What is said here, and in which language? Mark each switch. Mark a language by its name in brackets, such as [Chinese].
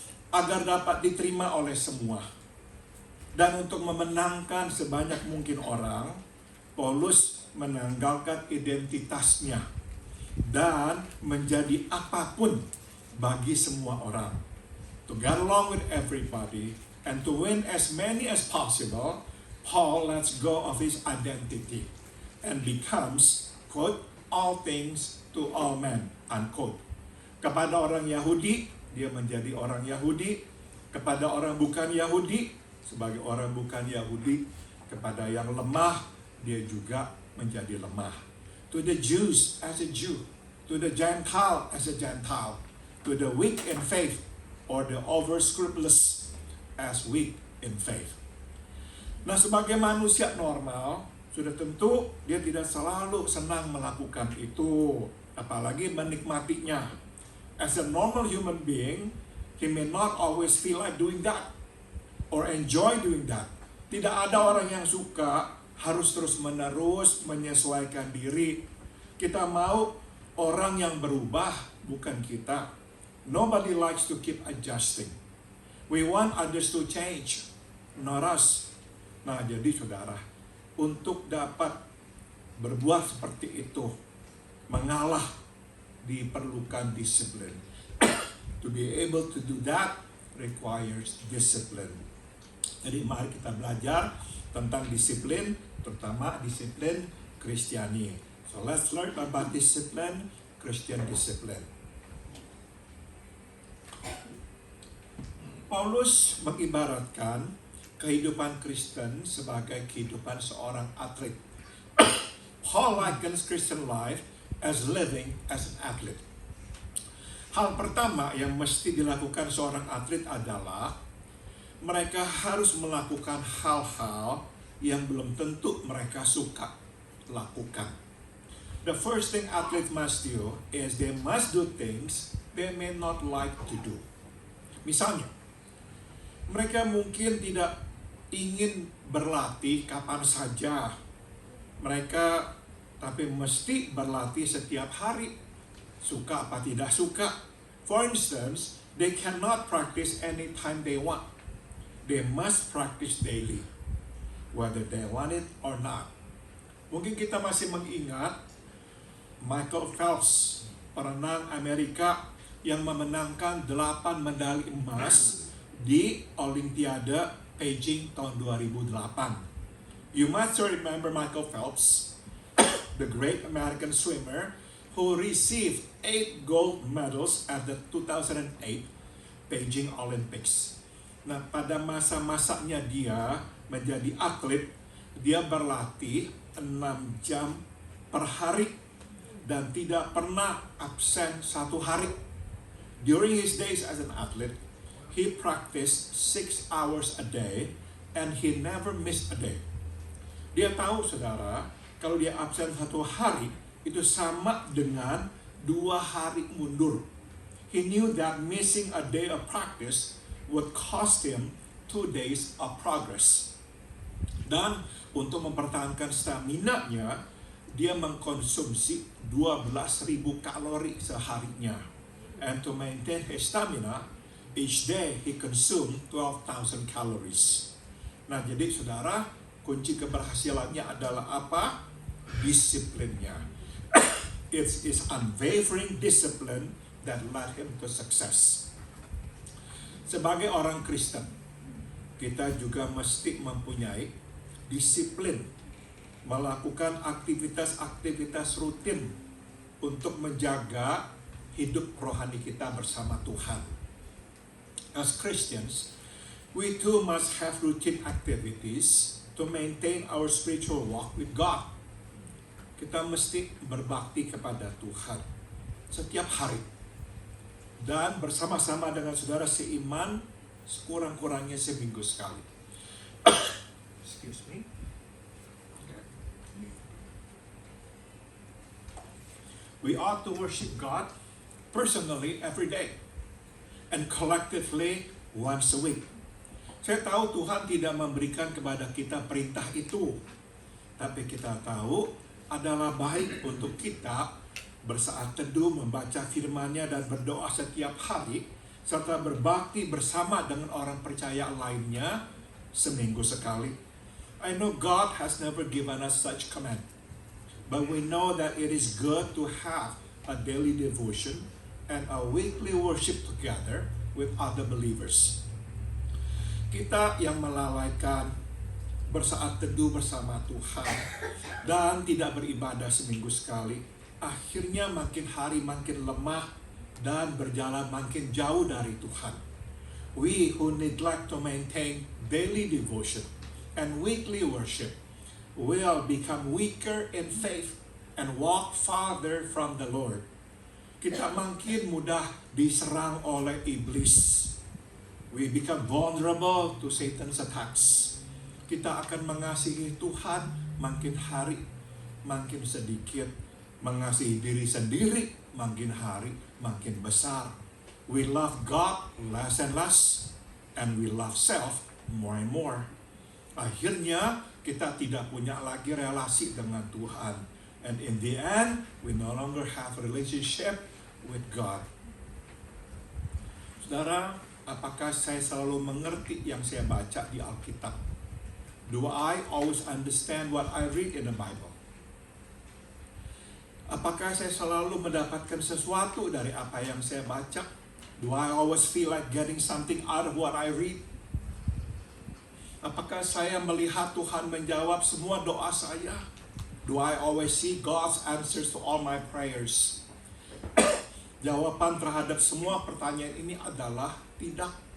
[Indonesian] Agar dapat diterima oleh semua, dan untuk memenangkan sebanyak mungkin orang, Paulus menanggalkan identitasnya dan menjadi apapun bagi semua orang. [English] To get along with everybody and to win as many as possible, Paul lets go of his identity and becomes, quote, all things to all men, unquote. [Indonesian] Kepada orang Yahudi, dia menjadi orang Yahudi. Kepada orang bukan Yahudi, sebagai orang bukan Yahudi. Kepada yang lemah, dia juga menjadi lemah. [English] To the Jews as a Jew, to the Gentile as a Gentile, to the weak in faith or the over-scrupulous as weak in faith. [Indonesian] Nah, sebagai manusia normal, sudah tentu dia tidak selalu senang melakukan itu, apalagi menikmatinya. [English] As a normal human being, he may not always feel like doing that or enjoy doing that. [Indonesian] Tidak ada orang yang suka harus terus-menerus menyesuaikan diri. Kita mau orang yang berubah, bukan kita. [English] Nobody likes to keep adjusting. We want others to change, not us. [Indonesian] Nah, jadi saudara, untuk dapat berbuat seperti itu, mengalah, diperlukan disiplin. [English] To be able to do that requires discipline. [Indonesian] Jadi mari kita belajar tentang disiplin, terutama disiplin Kristiani. [English] So let's learn about discipline, Christian discipline. [Indonesian] Paulus mengibaratkan kehidupan Kristen sebagai kehidupan seorang atlet. [English] Paul likens Christian life as living as an athlete. [Indonesian] Hal pertama yang mesti dilakukan seorang atlet adalah mereka harus melakukan hal-hal yang belum tentu mereka suka lakukan. [English] The first thing athletes must do is they must do things they may not like to do. [Indonesian] Misalnya, mereka mungkin tidak ingin berlatih kapan saja. Mereka tapi mesti berlatih setiap hari. Suka apa tidak suka. [English] For instance, they cannot practice anytime they want. They must practice daily, whether they want it or not. [Indonesian] Mungkin kita masih mengingat Michael Phelps, perenang Amerika yang memenangkan 8 medali emas di Olimpiade Beijing tahun 2008. [English] You might still remember Michael Phelps, the great American swimmer who received 8 gold medals at the 2008 Beijing Olympics. [Indonesian] Nah, pada masa-masanya dia menjadi atlet, dia berlatih 6 jam per hari dan tidak pernah absen 1 hari. [English] During his days as an athlete, he practiced 6 hours a day and he never missed a day. [Indonesian] Dia tahu, saudara, kalau dia absen 1 hari, itu sama dengan 2 hari mundur. [English] He knew that missing a day of practice would cost him 2 days of progress. [Indonesian] Dan untuk mempertahankan stamina-nya, dia mengkonsumsi 12.000 kalori seharinya. [English] And to maintain his stamina, each day he consumed 12,000 calories. [Indonesian] Nah, jadi saudara, kunci keberhasilannya adalah apa? Disiplinnya. [English] It's his unwavering discipline that led him to success. [Indonesian] Sebagai orang Kristen, kita juga mesti mempunyai disiplin melakukan aktivitas-aktivitas rutin untuk menjaga hidup rohani kita bersama Tuhan. [English] As Christians, we too must have routine activities to maintain our spiritual walk with God. [Indonesian] Kita mesti berbakti kepada Tuhan setiap hari. Dan bersama-sama dengan saudara seiman, sekurang-kurangnya seminggu sekali. [English] Excuse me. We ought to worship God personally every day and collectively once a week. [Indonesian] Saya tahu Tuhan tidak memberikan kepada kita perintah itu, tapi kita tahu adalah baik untuk kita bersaat teduh, membaca firman-Nya dan berdoa setiap hari, serta berbakti bersama dengan orang percaya lainnya seminggu sekali. [English] I know God has never given us such command, but we know that it is good to have a daily devotion and a weekly worship together with other believers. [Indonesian] Kita yang melalaikan bersaat teduh bersama Tuhan dan tidak beribadah seminggu sekali, akhirnya makin hari makin lemah dan berjalan makin jauh dari Tuhan. [English] We who neglect to maintain daily devotion and weekly worship will become weaker in faith and walk farther from the Lord. [Indonesian] Kita makin mudah diserang oleh iblis. [English] We become vulnerable to Satan's attacks. [Indonesian] Kita akan mengasihi Tuhan makin hari makin sedikit, mengasihi diri sendiri makin hari makin besar. [English] We love God less and less, and we love self more and more. [Indonesian] Akhirnya kita tidak punya lagi relasi dengan Tuhan, [English] and in the end we no longer have a relationship with God. [Indonesian] Saudara, apakah saya selalu mengerti yang saya baca di Alkitab? [English] Do I always understand what I read in the Bible? [Indonesian] Apakah saya selalu mendapatkan sesuatu dari apa yang saya baca? [English] Do I always feel like getting something out of what I read? [Indonesian] Apakah saya melihat Tuhan menjawab semua doa saya? [English] Do I always see God's answers to all my prayers? [Indonesian] Jawaban terhadap semua pertanyaan ini adalah tidak.